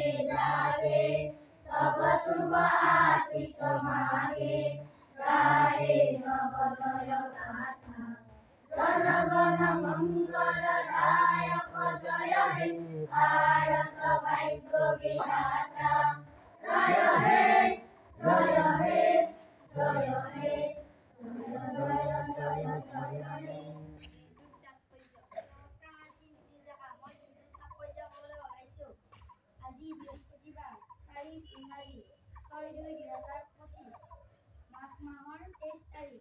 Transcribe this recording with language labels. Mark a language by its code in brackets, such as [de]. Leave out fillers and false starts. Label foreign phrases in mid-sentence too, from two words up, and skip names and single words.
[bn] জাগে তব শুভ আশিস মাগে গায়ে তব জয় গাথা জনগণ মঙ্গলদায়ক জয় হে ভারত ভাগ্য বিধাতা জয় হে জয় হে জয় হে জয় জয় জয় জয় হে। [as] আজি বৃহস্পতিবাৰ তাৰিখ ইংৰাজী 6/2/2025 মাঘ মাহৰ 23 তাৰিখ।